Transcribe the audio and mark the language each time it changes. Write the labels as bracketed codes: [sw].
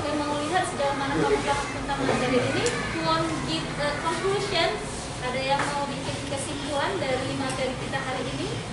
[id] Memang melihat sejauh mana kamu paham tentang materi ini. [en] You want give a conclusion. [id] Ada yang mau bikin kesimpulan dari materi kita hari ini?